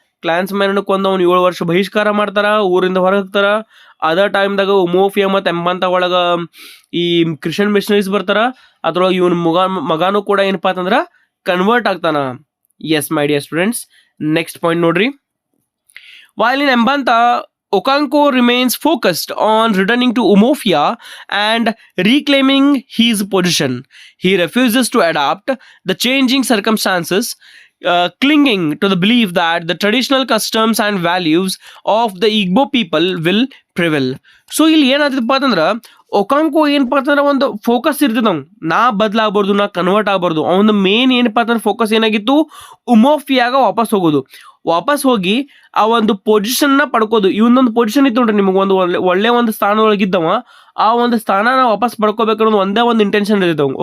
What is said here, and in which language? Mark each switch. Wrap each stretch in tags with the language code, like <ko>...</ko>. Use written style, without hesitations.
<kn>ಕ್ಲಾನ್ಸ್ಮ್ಯಾನ್ ಕೊಂದು ಅವ್ನು 7 ವರ್ಷ ಬಹಿಷ್ಕಾರ ಮಾಡ್ತಾರ, ಊರಿಂದ ಹೊರ ಹಾಕ್ತಾರ. ಅದ ಟೈಮ್ದಾಗ ಉಮೋಫಿಯಾ ಮತ್ತು ಎಂಬಂತ ಒಳಗೆ ಈ ಕ್ರಿಶ್ಚಿಯನ್ ಮಿಷನರೀಸ್ ಬರ್ತಾರ. ಅದ್ರೊಳಗೆ ಇವನ್ ಮಗಾನು ಕೂಡ ಏನಪ್ಪಾ ಅಂತಂದ್ರೆ ಕನ್ವರ್ಟ್ ಆಗ್ತಾನ. S my dear students, next point ನೋಡ್ರಿ.</kn> <en>While in Embanta, Okonkwo remains focused on returning to Umofia and reclaiming his position. He refuses to adapt the changing circumstances, clinging to the belief that the traditional customs and values of the Igbo people will prevail.</en> <kn>So ಇಲ್ಲಿ ಏನಾಗ್ತದಪ್ಪ ಅಂತಂದ್ರೆ ಒಕಾಂಕೋ ಏನಪ್ಪ ಅಂತಂದ್ರೆ ಒಂದು focus ಇರ್ತದೆ ಅವ್ನು, ನಾ ಬದಲಾಗಬಾರ್ದು, ನಾ convert ಆಗಬಾರ್ದು. ಅವನ ಮೇನ್ ಏನಪ್ಪ ಅಂತಂದ್ರೆ ಫೋಕಸ್ ಏನಾಗಿತ್ತು, ಉಮೋಫಿಯಾಗ ವಾಪಸ್ ಹೋಗಿ ಆ ಒಂದು ಪೊಸಿಷನ್ನ ಪಡ್ಕೋದು. ಇವನೊಂದು ಪೊಸಿಷನ್ ಇತ್ತು ನೋಡ್ರಿ, ನಿಮಗೆ ಒಂದು ಒಳ್ಳೆ ಒಂದು ಸ್ಥಾನದೊಳಗಿದ್ದವ, ಆ ಒಂದು ಸ್ಥಾನ ವಾಪಸ್ ಪಡ್ಕೋಬೇಕು ಅನ್ನೋದು ಒಂದೇ ಒಂದು ಇಂಟೆನ್ಷನ್ ಇರ್ತೈತೆ ಅವ್ನು.</kn>